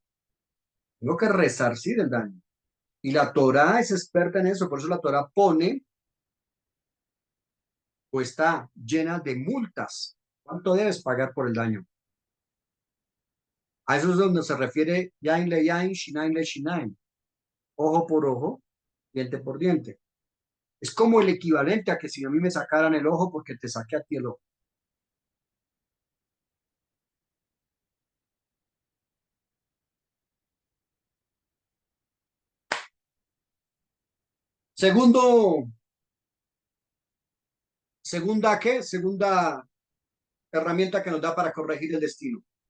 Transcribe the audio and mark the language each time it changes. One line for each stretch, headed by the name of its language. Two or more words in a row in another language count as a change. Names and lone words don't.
Spanish: Tengo que resarcir el daño. Y la Torá es experta en eso, por eso la Torá pone o está llena de multas. ¿Cuánto debes pagar por el daño? A eso es donde se refiere
Hebrew: yain le yain, shinain le shinain.
Spanish: Ojo por ojo, diente por diente. Es como el equivalente a que si a mí me sacaran el ojo porque te saqué a ti el ojo. Segunda herramienta que nos da para corregir el destino.